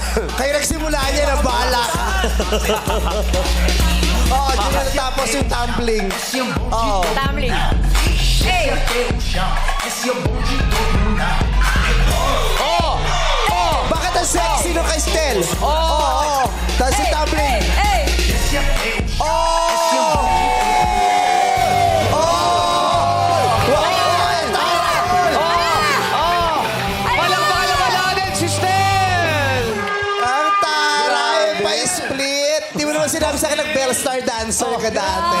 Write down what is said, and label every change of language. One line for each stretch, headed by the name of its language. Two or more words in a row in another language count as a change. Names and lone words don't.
Filipino: Kayo nagsimula niya na bala ka. Oo, dyan na natapos yung tumbling. Oo. Tumbling. Hey!
Portuguese: Pelo chão, esse é o bonde do Bruna.
Filipino: Bakit ang sexy nung kay Stel? Oo. Tapos si tumbling. Hey!
Portuguese: Esse é pelo chão, esse é o
Filipino: Oh! Palakpakan naman natin si Stel! Ang taray, pa-split. Di mo naman sinabi sa akin nag-
English: bell star dancer
Filipino: ka dati.